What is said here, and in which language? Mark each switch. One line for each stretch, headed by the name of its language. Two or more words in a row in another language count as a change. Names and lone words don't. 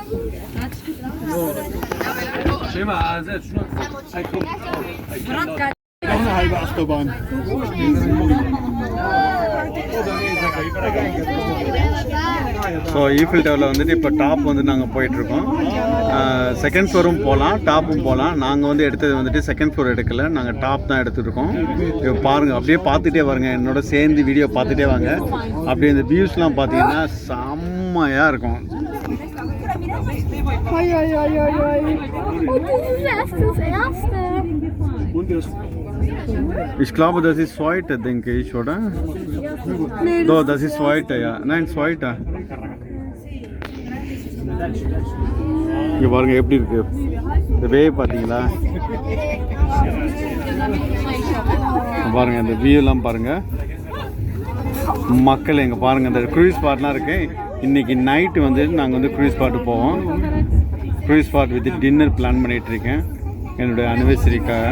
Tamil: ஸோ ஈஃபில் டவரில் வந்துட்டு இப்போ டாப் வந்து நாங்கள் போயிட்டுருக்கோம்.
English: second floorum
Tamil: போகலாம், டாப்பும் போகலாம். நாங்கள் வந்து எடுத்தது வந்துட்டு
English: second floor
Tamil: எடுக்கலை, நாங்கள் டாப் தான் எடுத்துருக்கோம். இப்போ பாருங்கள், அப்படியே பார்த்துட்டே வாங்க, என்னோட சேர்ந்து வீடியோ பார்த்துட்டே வாங்க. அப்படியே இந்த வியூஸ்லாம் பார்த்தீங்கன்னா செம்மையாக இருக்கும்.
German: Ich glaube, das ist heute, denke ich, oder? Doch, das ist heute, ja. Nein, ist heute.
Tamil: இங்கே பாருங்க எப்படி இருக்கு இந்த வே, பார்த்தீங்களா? பாருங்க இந்த வியூலாம் பாருங்க. மக்கள் எங்கே பாருங்க, இந்த
English: cruise spotlam
Tamil: இருக்கு. இன்னைக்கு நைட்டு வந்து நாங்கள் வந்து
English: cruise spottu
Tamil: போவோம்.
English: cruise spot with dinner plan
Tamil: பண்ணிட்டு இருக்கேன் என்னுடைய அனிவர்சரிக்காக.